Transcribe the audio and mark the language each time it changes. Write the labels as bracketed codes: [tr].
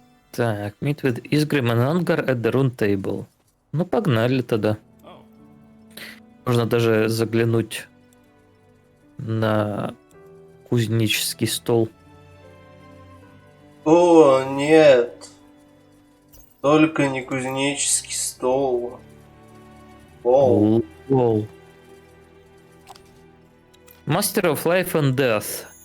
[ru] Так, [en] meet with Isgrim and Angar at the rune table. [ru] Ну, погнали тогда. Можно даже заглянуть на кузнеческий стол. О, нет. Только не кузнеческий стол. Пол. Лол. [en] Master of Life and Death.